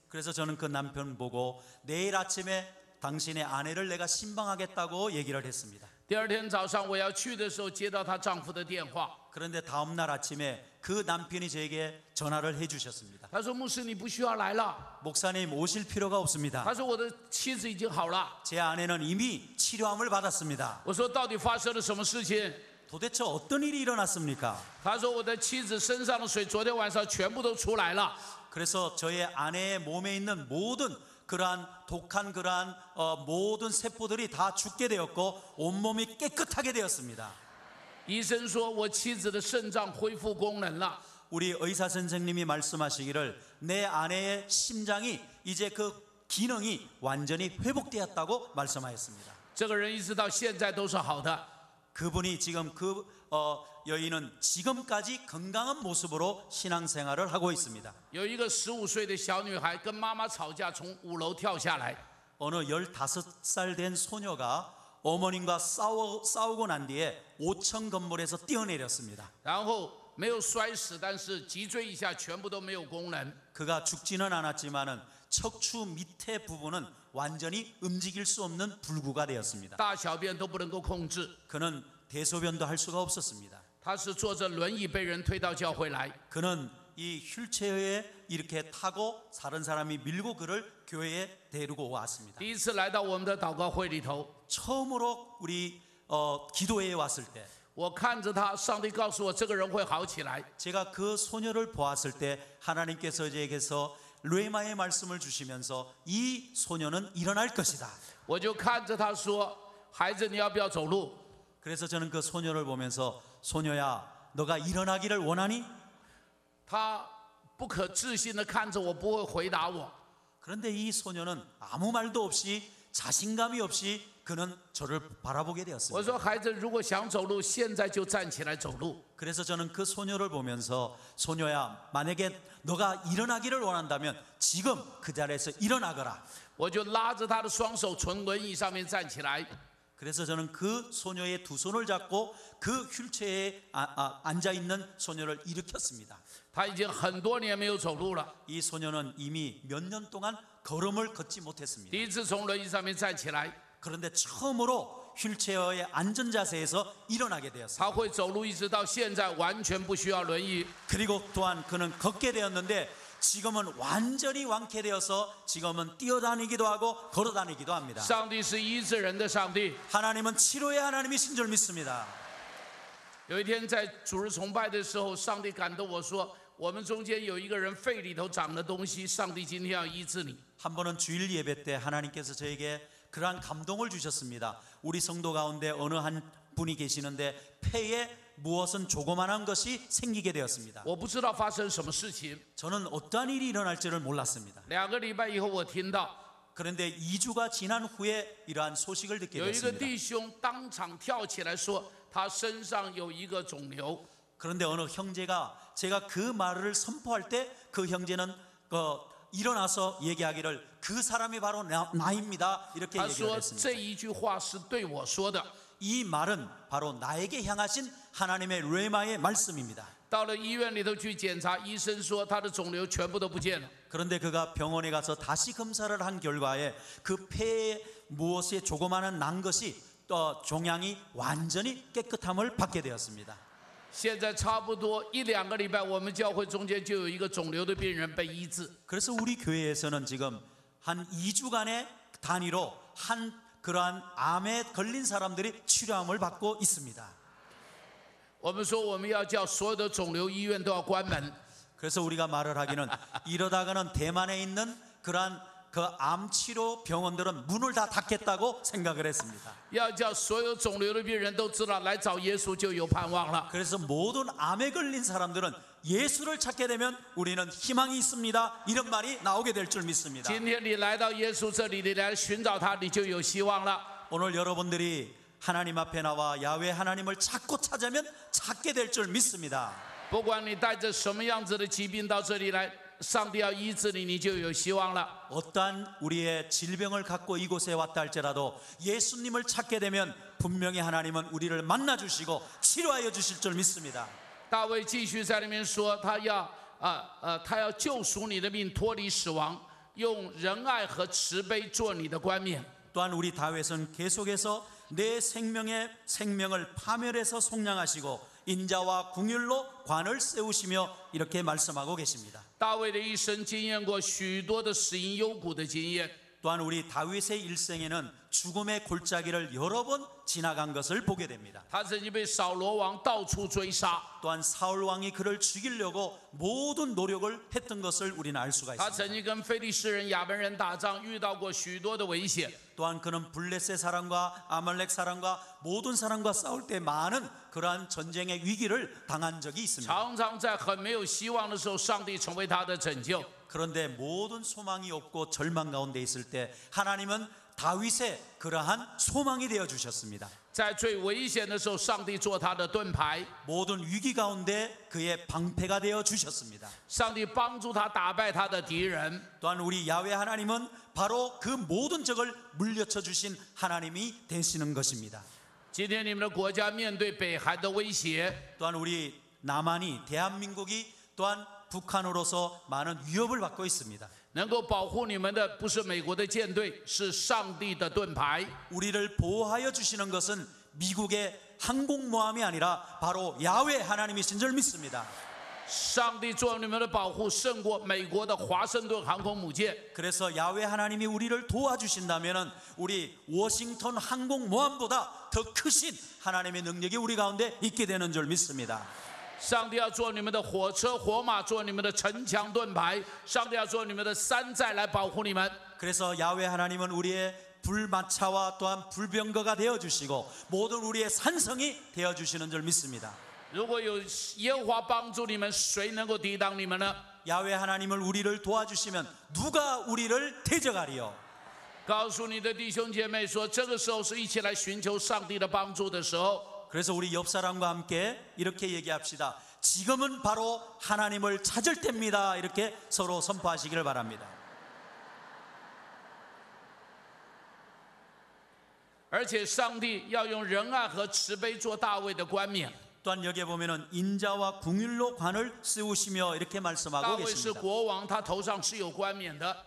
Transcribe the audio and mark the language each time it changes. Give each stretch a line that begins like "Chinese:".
Korean: 그래서 저는 그 남편 보고 내일 아침에 당신의 아내를 내가 신방하겠다고 얘기를 했습니다.
Chinese: 第二天早上我要去的时候，接到她丈夫的电话，
Korean: 그런데 다음 날 아침에 그 남편이 저에게 전화를 해주셨습니다.
Chinese: 他说：“牧师，你不需要来了。
Korean: 목사님 오실 필요가 없습니다.
Chinese: 他说我的妻子已经好了。
Korean: 제 아내는 이미 치료함을 받았습니다.
Chinese: 我说到底发生了什么事情？
Korean: 도대체 어떤 일이 일어났습니까?
Chinese: 他说我的妻子身上的水昨天晚上全部都出来了。
Korean: 그래서 저의 아내의 몸에 있는 모든 그러한 독한 그러한 모든 세포들이 다 죽게 되었고 온몸이 깨끗하게 되었습니다.
Chinese: 医生说我妻子的肾脏恢复功能了。
Korean: 우리 의사 선생님이 말씀하시기를 내 아내의 심장이 이제 그 기능이 완전히 회복되었다고 말씀하였습니다.
Chinese: 这个人一直到现在都是好的。
Korean: 그분이 지금 여인은 지금까지 건강한 모습으로 신앙생활을 하고 있습니다.
Chinese: 有一个15岁的小女孩跟妈妈吵架，从5楼跳下来。
Korean: 어느 15살 된 소녀가 어머님과 싸우고 난 뒤에 5층 건물에서 뛰어내렸습니다.
Chinese: 然后没有摔死，但是脊椎以下全部都没有功能。
Korean: 그가 죽지는 않았지만은 척추 밑에 부분은 완전히 움직일 수 없는 불구가 되었습니다.
Chinese: 大小便都不能够控制。
Korean: 그는 대소변도 할 수가 없었습니다.
Chinese: 他是坐着轮椅被人推到教会来。
Korean: 그는 이 휠체어에 이렇게 타고 다른 사람이 밀고 그를 교회에 데리고 왔습니다.
Chinese: 第一次来到我们的祷告会里头，
Korean: 처음으로 우리 기도회에 왔을 때
Chinese: 我看着他，上帝告诉我这个人会好起来。
Korean: 제가 그 소녀를 보았을 때 하나님께서 저에게서 르헤마의 말씀을 주시면서 이 소녀는 일어날 것이다.
Chinese: 我就看着他说：“孩子，你要不要走路？”
Korean: 그래서 저는 그 소녀를 보면서 소녀야, 너가 일어나기를 원하니?
Chinese: 他不可置信地看着我，不会回答我。
Korean: 그런데 이 소녀는 아무 말도 없이 자신감이 없이 그는 저를 바라보게
Chinese: 我
Korean: 되었습니다.
Chinese: 说：“孩子，如果想走路，现在就站起来走路。”
Korean: 그래서 저는 그 소녀를 보면서 소녀야, 만약에 너가 일어나기를 원한다면 지금 그 자리에서 일어나거라.
Chinese: 我就拉着他的双手从轮椅上面站起来。
Korean: 그래서 저는 그 소녀의 두 손을 잡고 그 휠체어에 앉아있는 소녀를 일으켰습니다.
Chinese: 他已经很多年没有走路了，
Korean: 이 소녀는 이미 몇 년 동안 걸음을 걷지 못했습니다.
Chinese: 第一次从轮椅上面站起来，
Korean: 그런데 처음으로 휠체어의 안전 자세에서 일어나게 되었습니다.
Chinese: 他会走路，一直到现在完全不需要轮椅。
Korean: 그리고 또한 그는 걷게 되었는데 지금은 완전히 완쾌되어서 지금은 뛰어다니기도 하고 걸어다니기도 합니다.
Chinese: 上帝是医治人的上帝。
Korean: 하나님은 치료의 하나님이신 줄 믿습니다.
Chinese: 有一天在主日崇拜的时候，上帝感动我说：“我们中间有一个人肺里头长的东西，上帝今天要医治你。”
Korean: 한 번은 주일 예배 때 하나님께서 저에게 그러한 감동을 주셨습니다. 우리 성도 가운데 어느 한 분이 계시는데 폐에 무엇은 조그만한 것이 생기게 되었습니다.
Chinese: 我不知道发生什么事情。
Korean: 저는 어떠한 일이 일어날지를 몰랐습니다.
Chinese: 2个礼拜以后，我听到
Korean: 그런데 2주가 지난 후에 이러한 소식을 듣게
Chinese: 有一个
Korean: 됐습니다.
Chinese: 弟兄当场跳起来说，他身上有一个肿瘤。
Korean: 그런데 어느 형제가 제가 그 말을 선포할 때 그 형제는 일어나서 얘기하기를 그 사람이 바로 나입니다. 이렇게
Chinese: 他
Korean: 얘기를
Chinese: 说
Korean: 했습니다.
Chinese: 这一句话是对我说的。
Korean: 이 말은 바로 나에게 향하신 하나님의 르헤마의 말씀입니다.
Chinese: 到了医院里头去检查，医生说他的肿瘤全部都不见了。
Korean: 그런데 그가 병원에 가서 다시 검사를 한 결과에 그 폐에 무엇에 조그마한 난 것이 종양이 완전히 깨끗함을 받게 되었습니다.
Chinese: 现在差不多1、2个礼拜，我们教会中间就有一个肿瘤的病人被医治。
Korean: 그래서 우리 교회에서는 지금 한 2주간의 단위로 한 그러한 암에 걸린 사람들이 치료함을 받고 있습니다.
Chinese: 我们说我们要叫所有的肿瘤医院都要关门。
Korean: 그래서 우리가 말을 하기는 이러다가는 대만에 있는 그러한 그 암치료 병원들은 문을 다 닫겠다고 생각을 했습니다.
Chinese: 要叫所有肿瘤的病人都知道来找耶稣就有盼望了。
Korean: 그래서 모든 암에 걸린 사람들은 예수를 찾게 되면 우리는 희망이 있습니다. 이런 말이 나오게 될 줄 믿습니다.
Chinese: 今天你来到耶稣这里，你来寻找他，你就有希望了。
Korean: 오늘 여러분들이 하나님 앞에 나와 야훼 하나님을 찾고 찾으면 찾게 될 줄 믿습니다.
Chinese: 不管你带着什么样子的疾病到这里来，上帝要医治你，你就有希望了。
Korean: 어떠한 우리의 질병을 갖고 이곳에 왔다 할지라도 예수님을 찾게 되면 분명히 하나님은 우리를 만나 주시고 치료하여 주실 줄 믿습니다.
Chinese: 大卫继续在里面说，他要救赎你的命，脱离死亡，用仁爱和慈悲做你的冠冕。
Korean: 또한 우리 다윗은 계속해서 내 생명을 파멸해서 속량하시고 인자와 궁율로 관을 세우시며 이렇게 말씀하고 계십니다.
Chinese: 大卫的一生经验过许多的死因幽谷的经验。
Korean: 또한 우리 다윗의 일생에는 죽음의 골짜기를 여러 번 지나간 것을 보게 됩니다.
Chinese: 他曾经被扫罗王到处追杀，
Korean: 또한 사울 왕이 그를 죽이려고 모든 노력을 했던 것을 우리는 알 수가
Chinese: 他
Korean: 있습니다.
Chinese: 曾经跟非利士人、亚门人打仗，遇到过许多的危险。
Korean: 또한 그는 블레셋 사람과 아말렉 사람과 모든 사람과 싸울 때 많은 그러한 전쟁의 위기를 당한 적이 있습니다.
Chinese: 常常在很没有希望的时候，上帝成为他的拯救。
Korean: 그런데 모든 소망이 없고 절망 가운데 있을 때 하나님은 다윗의 그러한 소망이 되어 주셨습니다.
Chinese: 在最危险的时候，上帝做他的盾牌，
Korean: 모든 위기 가운데 그의 방패가 되어 주셨습니다.
Chinese: 上帝帮助他打败他的敌人。
Korean: 또한 우리 야훼 하나님은 바로 그 모든 적을 물리쳐 주신 하나님이 되시는 것입니다.
Chinese: 今天你们的国家面对北韩的威胁，
Korean: 또한 우리 남한이 대한민국이 또한 북한으로서 많은 위협을 받고 있습니다.
Chinese: 能够保护你们的不是美国的舰队，是上帝的盾牌。
Korean: 우리를 보호하여 주시는 것은 미국의 항공모함이 아니라 바로 야훼 하나님이신 줄 믿습니다.
Chinese: 上帝做你们的保护，胜过美国的华盛顿航空母舰。
Korean: 그래서 야훼 하나님이 우리를 도와주신다면 우리 워싱턴 항공모함보다 더 크신 하나님의 능력이 우리 가운데 있게 되는 줄 믿습니다.
Chinese: 上帝要做你们的火车火马，做你们的城墙盾牌。上帝要做你们的山寨来保护你们。
Korean: 그래서 야훼 하나님은 우리의 불마차와 또한 불병거가 되어주시고 모든 우리의 산성이 되어주시는 줄 믿습니다.
Chinese: 如果有耶和华帮助你们，谁能够抵挡你们呢？
Korean: 야훼 하나님을 우리를 도와주시면 누가 우리를 대적하리요?
Chinese: 告诉你的弟兄姐妹说，这个时候是一起来寻求上帝的帮助的时候。
Korean: 그래서 우리 옆 사람과 함께 이렇게 얘기합시다. 지금은 바로 하나님을 찾을 때입니다. 이렇게 서로 선포하시기를 바랍니다.
Chinese: 而且上帝要用仁爱和慈悲做大卫的冠冕。
Korean: 또한 여기에 보면은 인자와 궁율로 관을 씌우시며 이렇게
Chinese: 大
Korean: 말씀하고
Chinese: 卫是
Korean: 계십니다.
Chinese: 国王，他头上是有冠冕的，